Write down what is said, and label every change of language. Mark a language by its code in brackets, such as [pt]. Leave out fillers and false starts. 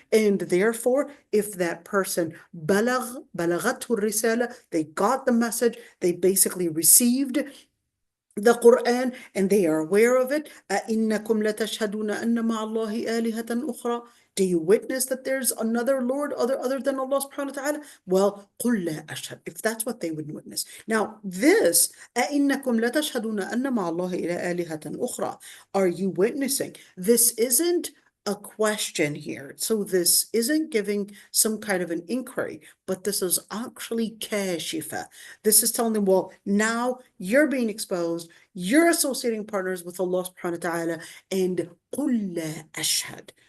[en] And therefore, if that person [ar] بلغته الرسالة, [en] they got the message, they basically received the Quran, and they are aware of it. [ar] أَإِنَّكُمْ لَتَشْهَدُونَ أَنَّ مَعَ اللَّهِ آلِهَةً أُخْرَى. [en] Do you witness that there's another Lord other than Allah subhanahu wa ta'ala? Well, [ar] قُلْ لَا أَشْهَدُ, [en] if that's what they would witness. Now, this, [ar] أَإِنَّكُمْ لَتَشْهَدُونَ أَنَّ مَعَ اللَّهِ آلِهَةً أُخْرَى, [en] are you witnessing? This isn't a question here. So this isn't giving some kind of an inquiry, but this is actually kashifa. This is telling them, well, now you're being exposed, you're associating partners with Allah subhanahu wa ta'ala, and [ar] قُلْ لَا أَشْهَدُ,